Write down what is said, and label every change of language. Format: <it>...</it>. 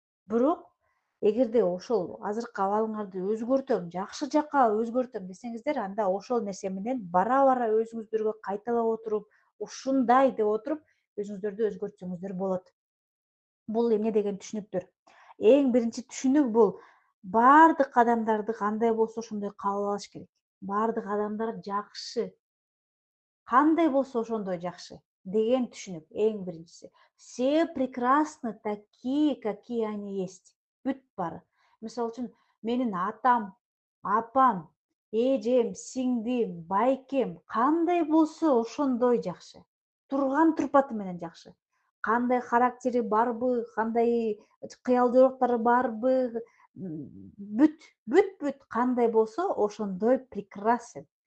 <ky>Бирок эгерде ошол азыркы абалыңарды өзгөртөм, жакшы жакка өзгөртөм десеңиздер, анда ошол нерсе менен бара өзүңүздөргө кайталап отуруп, ушундай деп отуруп өзүңүздөрдү өзгөртсөңүздөр болот. Бул эмне деген түшүнүктөр? Эң биринчи түшүнүк бул баардык адамдарды кандай болсо ошондой кабыл алыш керек. Баардык адамдар жакшы. Кандай болсо ошондой жакшы деген түшүнүк эң биринчиси.</ky> <ru>Все прекрасны такие, какие они есть.</ru> <ky>Бүт баары. Мисалы үчүн менин атам, апам, эжем, сиңдим, байкем кандай болсо ошондой жакшы. Турган турпаты менен жакшы. Кандай характери барбы, кандай кыялчылыктары барбы, бүт кандай болсо ошондой прекрасен.</ky>